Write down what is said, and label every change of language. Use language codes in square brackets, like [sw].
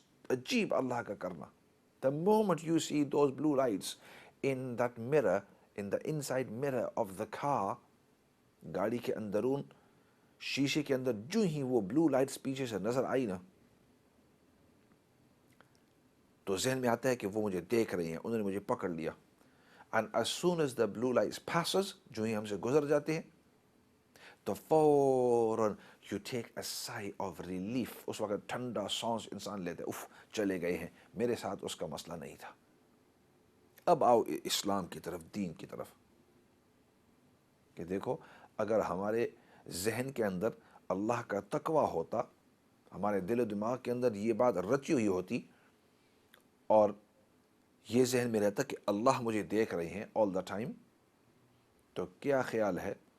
[ur] عجیب اللہ کا کرنا. [en] The moment you see those blue lights in that mirror, in the inside mirror of the car, [ur] گاڑی کے اندرون شیشے کے اندر جو ہی وہ بلو لائٹس پیچھے سے نظر آئی نا تو ذہن میں آتا ہے کہ وہ مجھے دیکھ رہے ہیں, انہوں نے مجھے پکڑ لیا. [en] And as soon as the blue lights passes, [ur] جو ہی ہم سے گزر جاتے ہیں تو فوراً [en] you take a sigh of relief. [ur] اس وقت ٹھنڈا سانس انسان لیتے اف چلے گئے ہیں, میرے ساتھ اس کا مسئلہ نہیں تھا. اب آؤ اسلام کی طرف, دین کی طرف, کہ دیکھو اگر ہمارے ذہن کے اندر اللہ کا تقوی ہوتا, ہمارے دل و دماغ کے اندر یہ بات رچی ہوئی ہوتی اور یہ ذہن میں رہتا کہ اللہ مجھے دیکھ رہے ہیں [en] all the time, [ur] تو کیا خیال ہے